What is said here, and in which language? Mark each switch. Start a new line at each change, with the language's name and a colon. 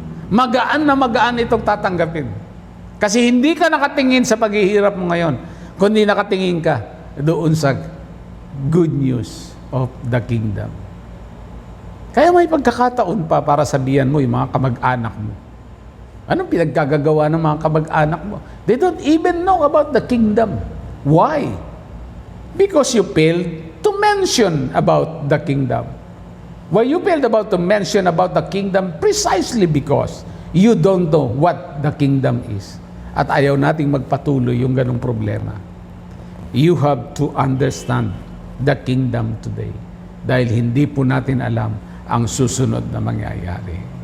Filipino: Magaan na magaan itong tatanggapin. Kasi hindi ka nakatingin sa paghihirap mo ngayon, kundi nakatingin ka doon sa
English: good news of the kingdom.
Filipino: Kaya may pagkakataon pa para sabihan mo yung mga kamag-anak mo. Anong pinagkagagawa ng mga kamag-anak mo?
English: They don't even know about the kingdom. Why? Because you failed to mention about the kingdom. Why you failed to mention about the kingdom? Precisely because you don't know what the kingdom is.
Filipino: At ayaw nating magpatuloy yung ganong problema.
English: You have to understand the kingdom today.
Filipino: Dahil hindi po natin alam ang susunod na mangyayari.